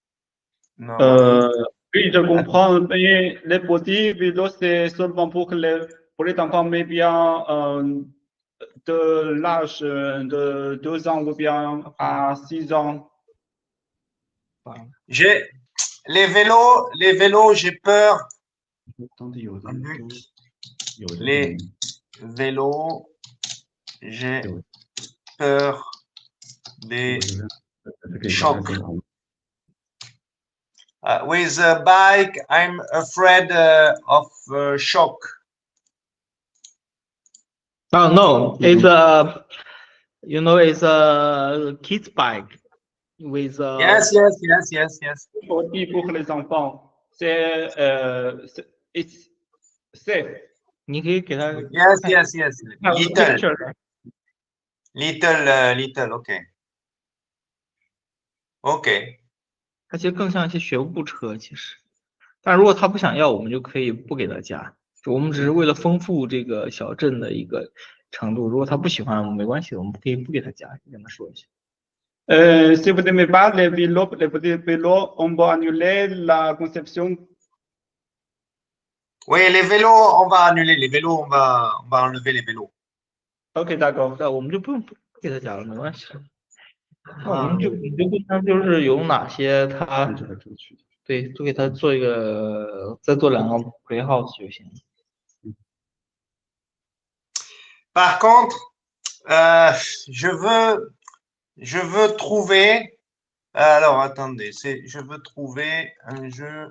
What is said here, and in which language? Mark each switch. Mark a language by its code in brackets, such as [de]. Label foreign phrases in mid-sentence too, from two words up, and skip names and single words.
[fr] oui, je comprends, mais les petits vélos, c'est seulement pour les enfants, mais bien de l'âge de 2 ans ou bien à 6 ans. Les vélos, j'ai peur. [zh] 当地有的都有的 [fr] Les vélos, j'ai peur des chocs. [en] With a bike, I'm afraid of shock. Oh no, it's a, it's a kid's bike with Yes. [fr] Petit pour les enfants, c'est [en] it's safe. [zh] 你可以给他 [en] Yes. Little, OK. [zh] 它其实更像一些学步车，其实。但如果他不想要，我们就可以不给他加。就我们只是为了丰富这个小镇的一个程度。如果他不喜欢，没关系，我们可以不给他加，跟他说一下。 [fr] Si vous n'aimez pas les petits vélos, on va annuler la conception. Oui, les vélos, on va annuler les vélos, on va enlever les vélos. OK, d'accord. [zh] 那我们就不给他加了，没关系。那我们你就跟他就是有哪些他对，就给他做一个，再做2个 playhouse 就行。 [fr] Par contre, je veux trouver. Alors, attendez, je veux trouver un jeu.